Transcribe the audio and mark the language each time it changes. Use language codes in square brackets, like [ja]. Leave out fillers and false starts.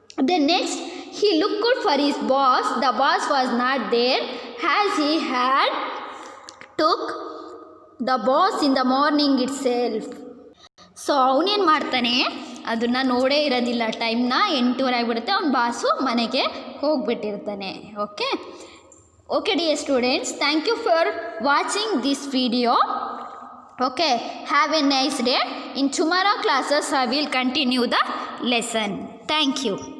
[en] Then next, he looked for his boss. The boss was not there as he had took the boss in the morning itself. [kn] So ಅವನೇನು ಮಾಡ್ತಾನೆ? ಅದನ್ನು ನೋಡೇ ಇರೋದಿಲ್ಲ, ಟೈಮ್ನ 8:30 ಆಗಿಬಿಡುತ್ತೆ, ಅವ್ನ ಬಾಸು ಮನೆಗೆ ಹೋಗಿಬಿಟ್ಟಿರ್ತಾನೆ. [en] Okay dear students, thank you for watching this video. Okay, have a nice day. In tomorrow classes I will continue the lesson. Thank you.